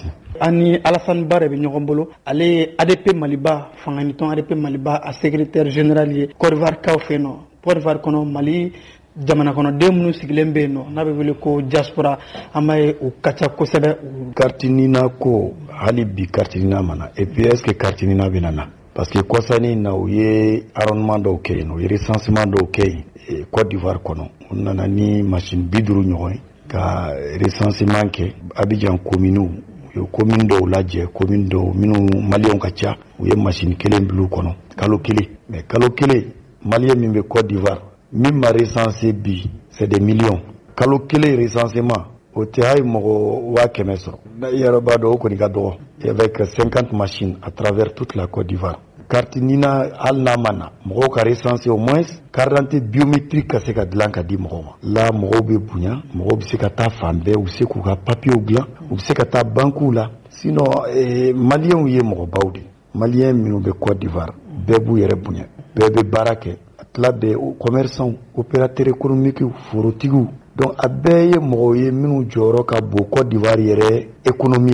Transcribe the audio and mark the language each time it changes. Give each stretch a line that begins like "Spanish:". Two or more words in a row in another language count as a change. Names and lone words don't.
Bambara: ani Alassane Ba de bɛ ɲɔgɔn bolo ale ye ADP Maliba fanganitɔn ADP Maliba a
French: secrétaire général
Bambara: ye Côte d'Ivoire kaw fɛ yen nɔ Côte d'Ivoire kɔnɔ Mali jamana kɔnɔden minnu sigilen bɛ yen nɔ n'a bɛ wele ko diaspora an b'a ye u ka ca kosɛbɛ. carte nina ko hali bi carte nina ma na
French: et puis est ce que
Bambara: carte nina bɛ na
French: parce que
Bambara: kɔsani na u ye arrondissement dɔw kɛ yen u ye recensement dɔw kɛ yen Côte d'Ivoire kɔnɔ u nana ni machine 50 ɲɔgɔn ye ka recensement kɛ Abidjan commune yo commune dɔw lajɛ commune dɔw minnu malien ka ca u ye machine kelen bila kɔnɔ kalo kelen mais kalo kelen malien min bɛ Côte d'Ivoire min ma recensé bi
French: c'est des millions
Bambara: kalo kelen recensement o tɛ hali mɔgɔ 100 sɔrɔ yɛrɛ b'a dɔn o kɔni ka dɔgɔ
French: avec 50 machines à travers toute la Côte d'Ivoire
Bambara: carte nina hali n'a ma na mɔgɔw ka recensé
French: au moins carte d'identité biométrique
Bambara: ka se ka dilan ka di mɔgɔw ma la mɔgɔw bɛ bonya mɔgɔw bɛ se ka taa fan bɛɛ u bɛ se k'u ka papiers dilan u bɛ se ka taa banques la
French: sinon maliens
Bambara: ye mɔgɔbaw de maliens minnu bɛ Côte d'Ivoire bɛɛ b'u yɛrɛ bonya bɛɛ bɛ baara kɛ a tila bɛɛ
French: commerçants opérateurs économiques
Bambara: forotigiw donc a bɛɛ ye mɔgɔw ye minnu jɔyɔrɔ ka bon Côte d'Ivoire yɛrɛ économie